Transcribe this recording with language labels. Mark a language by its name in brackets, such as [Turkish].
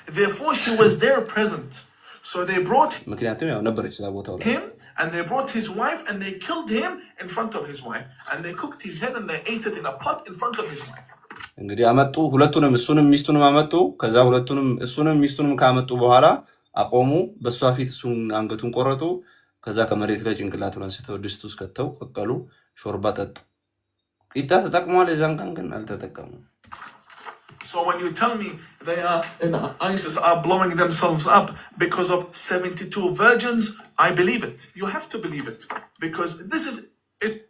[English] Therefore she was there present. So they brought [Amharic] ምክንያቱም ያው ነበረች እዛ ቦታው ላይ [English] him and they brought his wife and they killed him in front of his wife and they cooked his head and they ate it in a pot in front of his wife. [Amharic] እንግዲህ አመጡ ሁለቱንም እሱንም ሚስቱንም አመጡ። ከዛ ሁለቱንም እሱንም ሚስቱንም ካመጡ በኋላ አቆሙ። በሷ ፊት እሱን አንገቱን ቆረጡ። ከዛ ከመሬት ላይ ጭንቅላቱን አንስተው ድስት ውስጥ ከተው ቀቀሉ፣ ሾርባ ጠጡ። ቂጣ ተጠቅሟል። የዛን ቀን ግን አልተጠቀሙም። [English] So when you tell me they are ISIS are blowing themselves up because of 72 virgins, I believe it. You have to believe it because this is it.